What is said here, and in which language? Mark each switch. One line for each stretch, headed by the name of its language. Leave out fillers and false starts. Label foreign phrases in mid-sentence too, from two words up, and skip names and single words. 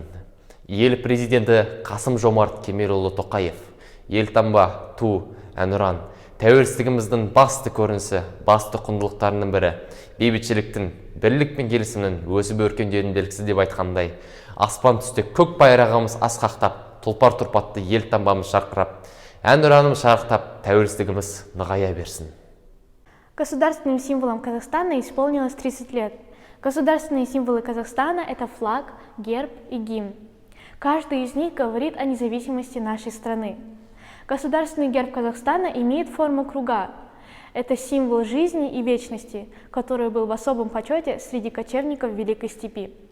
Kazakh: Ел президенті Қасым-Жомарт Кемелұлы Тоқаев, елтаңба, ту, әнұран, тәуелсіздігіміздің басты көрінісі, басты құндылықтарының бірі, бейбітшіліктің, бірлік пен келісімнің өсіп өркендеудің белгісі деп айтқандай, аспан түсте көк байрағымыз асқақтап, тұлпар тұрпатты елтаңбамыз жарқырап, әнұранымыз шарықтап, тәуелсіздігіміз нығая берсін.
Russian: Государственным символом Казахстана исполнилось 30 лет. Государственные символы Казахстана – это флаг, герб и гимн. Каждый из них говорит о независимости нашей страны. Государственный герб Казахстана имеет форму круга. Это символ жизни и вечности, который был в особом почете среди кочевников Великой Степи.